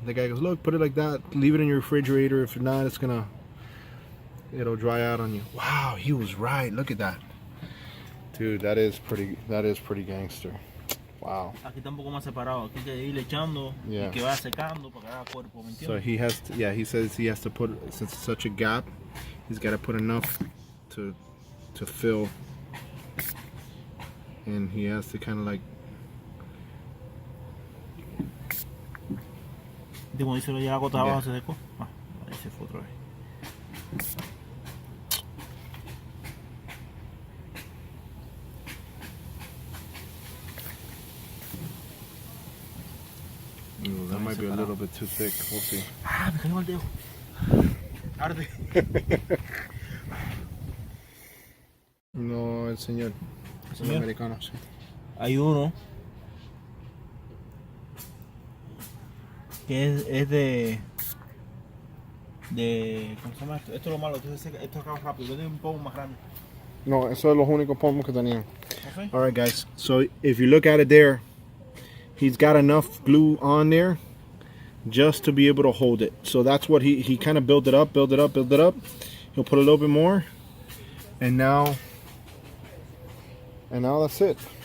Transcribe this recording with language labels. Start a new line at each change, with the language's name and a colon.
English: The guy goes, look, put it like that, leave it in your refrigerator. If not, it'll dry out on you. Wow, he was right. Look at that, dude. That is pretty gangster. Wow.
Spanish: Aquí está un poco más separado. Aquí hay que ir echando y que vaya secando para que haga cuerpo, ¿me entiendes?
English: So he has to, he says he has to put, since it's such a gap, he's got to put enough to fill, and he has to kind of like.
Spanish: Como dice, ya la gota abajo se secó. Ah, ahí se fue otra vez.
English: Ooh, that might be a little bit too thick. We'll see.
Spanish: Ah, me cayó el dedo. Arde. No, el señor. Es un americano, sí. Hay uno que es de ¿cómo se llama esto? Esto es lo malo, esto acaba rápido, yo tengo un poco más grande. No, eso es los únicos pomos que tenían.
English: Okay. All right, guys. So if you look at it there, he's got enough glue on there just to be able to hold it. So that's what he kind of built it up. He'll put a little bit more, and now that's it.